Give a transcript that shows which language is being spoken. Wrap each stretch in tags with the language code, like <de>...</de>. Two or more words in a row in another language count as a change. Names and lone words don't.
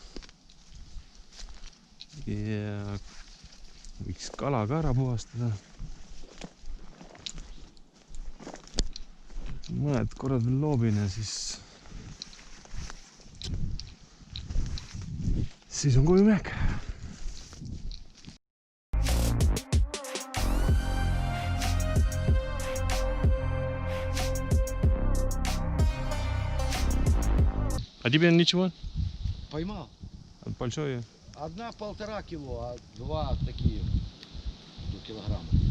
<et>Ja võiks kala ka ära puhastada. Mõned korrad veel loobin ja siis on koju minek.</et> <ru>А тебе ничего? Поймал. Большое? Одна 1,5 кило, а два такие до килограмма.</ru>